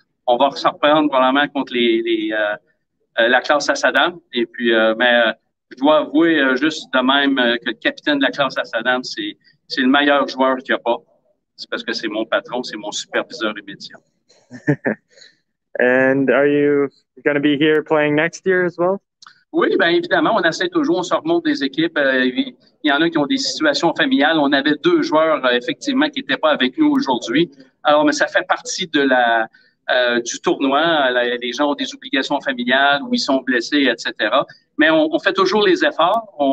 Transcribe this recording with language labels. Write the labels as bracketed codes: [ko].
[fr] On va se reprendre probablement contre la classe à Saddam. Et puis, mais je dois avouer juste de même que le capitaine de la classe à Saddam, c'est le meilleur joueur qu'il n'y a pas. C'est parce que c'est mon patron, c'est mon superviseur immédiat. [en] And are you going to be here playing next year as well? [fr] Oui, bien évidemment, on essaie toujours, on se remonte des équipes. Il y en a qui ont des situations familiales. On avait 2 joueurs, effectivement, qui n'étaient pas avec nous aujourd'hui. Alors, mais ça fait partie du tournoi. Les gens ont des obligations familiales ou ils sont blessés, etc. Mais on fait toujours les efforts.